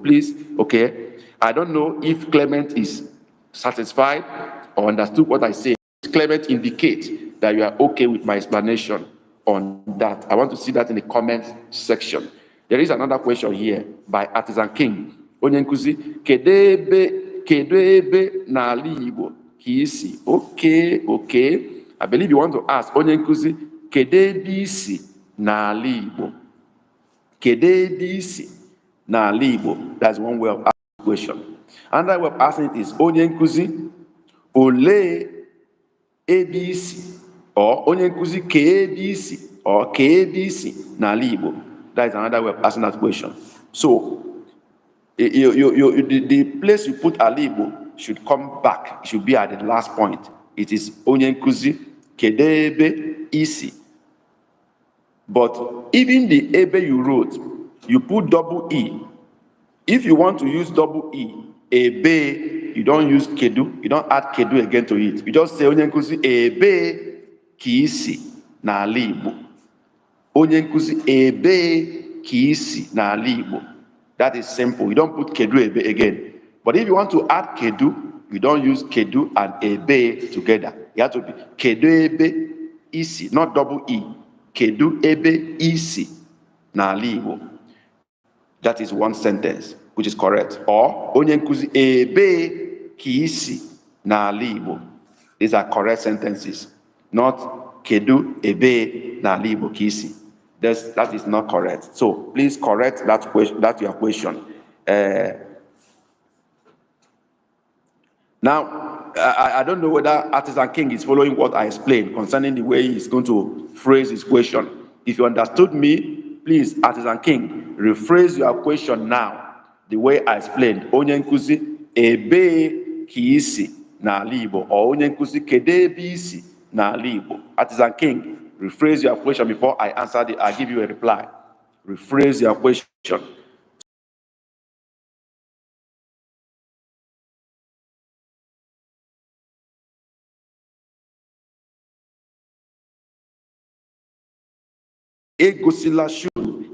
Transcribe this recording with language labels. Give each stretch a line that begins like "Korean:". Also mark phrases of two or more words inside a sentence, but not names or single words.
English: Please, okay? I don't know if Clement is satisfied or understood what I say. Clement indicate that you are okay with my explanation on that. I want to see that in the comment section. There is another question here by Artisan King.
Igbo: Onye nkuzi, kedu ebe n'ala Igbo ka isi?
English: Okay. I believe you want to ask
Igbo: onye nkuzi, kedu ebe isi n'ala Igbo? Kedu ebe isi n'ala Igbo?
English: That's one way of asking the question. Another way of asking it is
Igbo: onye nkuzi, ole ebe isi? Or onye nkuzi ka ebe isi? Or ka ebe isi n'ala Igbo?
English: That is another way of asking that question. So the place you put alibo should come back, should be at the last point. It is
Igbo: onye nkuzi kedu ebe isi.
English: But even the ebe you wrote, you put double E. If you want to use double E, ebe, you don't use kedu, you don't add kedu again to it.
Igbo: You just say onye nkuzi ebe ka isi n'ala Igbo. Onye nkuzi ebe ka isi n'ala Igbo.
English: That is simple. You don't put
Igbo: kedu ebe
English: again. But if you want to add kedu, you don't use kedu and ebe together.
Igbo: You have to be kedu ebe isi,
English: not double E.
Igbo: Kedu ebe isi n'ala Igbo.
English: That is one sentence, which is correct.
Igbo: Or onye nkuzi ebe ka isi n'ala Igbo.
English: These are correct sentences.
Igbo: Not kedu ebe n'ala Igbo ka isi.
English: That is not correct. So please correct that question. That's your question. Now, I don't know whether Artisan King is following what I explained concerning the way he's going to phrase his question. If you understood me, please, Artisan King, rephrase your question now the way I explained.
Igbo: Onye nkuzi ebe ka isi n'ala Igbo, or onye nkuzi kedu ebe isi n'ala Igbo.
English: Artisan King, rephrase your question before I answer it. I give you a reply. Rephrase your question.
Igbo: Egosila show.